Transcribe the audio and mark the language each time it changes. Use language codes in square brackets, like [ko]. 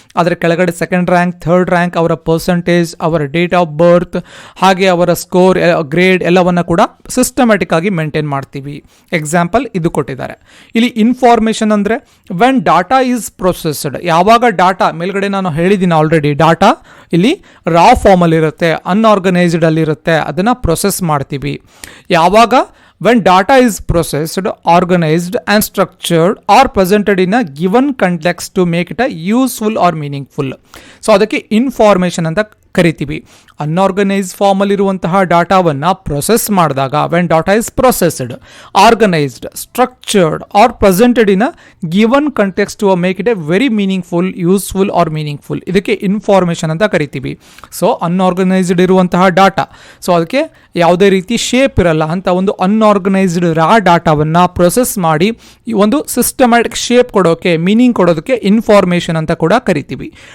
[kn] ಅದರ ಕೆಳಗಡೆ second rank, third rank, ಅವರ ಪರ್ಸೆಂಟೇಜ್, ಅವರ ಡೇಟ್ ಆಫ್ ಬರ್ತ್, ಹಾಗೆ ಅವರ ಸ್ಕೋರ್, ಗ್ರೇಡ್ ಎಲ್ಲವನ್ನು ಕೂಡ ಸಿಸ್ಟಮ್ಯಾಟಿಕ್ ಆಗಿ ಮೇಂಟೈನ್ ಮಾಡ್ತೀವಿ. ಎಕ್ಸಾಂಪಲ್ ಇದು ಕೊಟ್ಟಿದ್ದಾರೆ. ಇಲ್ಲಿ ಇನ್ಫಾರ್ಮೇಷನ್ ಅಂದರೆ [en] When data is processed. [kn] ಯಾವಾಗ ಡಾಟಾ, ಮೇಲ್ಗಡೆ ನಾನು ಹೇಳಿದ್ದೀನಿ ಆಲ್ರೆಡಿ, ಡಾಟಾ ಇಲ್ಲಿ ರಾ ಫಾರ್ಮಲ್ಲಿರುತ್ತೆ, ಅನ್ಆರ್ಗನೈಸ್ಡ್ ಅಲ್ಲಿರುತ್ತೆ, ಅದನ್ನು ಪ್ರೊಸೆಸ್ ಮಾಡ್ತೀವಿ. ಯಾವಾಗ [en] when data is processed, organized and structured or presented in a given context to make it a useful or meaningful. [kn] So ಅದಕ್ಕೆ ಇನ್ಫಾರ್ಮೇಷನ್ ಅಂತ ಕರಿತೀವಿ. [en] unorganised ಫಾರ್ಮಲ್ಲಿರುವಂತಹ ಡಾಟಾವನ್ನು process [kn] ಮಾಡಿದಾಗ [en] When data is processed, organised, structured or presented in a given context to make it a very meaningful, useful or meaningful. [kn] ಇದಕ್ಕೆ information ಅಂತ ಕರಿತೀವಿ. So unorganised ಇರುವಂತಹ data, so ಅದಕ್ಕೆ ಯಾವುದೇ ರೀತಿ ಶೇಪ್ ಇರಲ್ಲ ಅಂತ ಒಂದು ಅನ್ಆರ್ಗನೈಸ್ಡ್ ರಾ ಡಾಟಾವನ್ನು ಪ್ರೊಸೆಸ್ ಮಾಡಿ ಒಂದು ಸಿಸ್ಟಮ್ಯಾಟಿಕ್ ಶೇಪ್ ಕೊಡೋಕೆ, ಮೀನಿಂಗ್ ಕೊಡೋದಕ್ಕೆ ಇನ್ಫಾರ್ಮೇಷನ್ ಅಂತ ಕೂಡ ಕರಿತೀವಿ.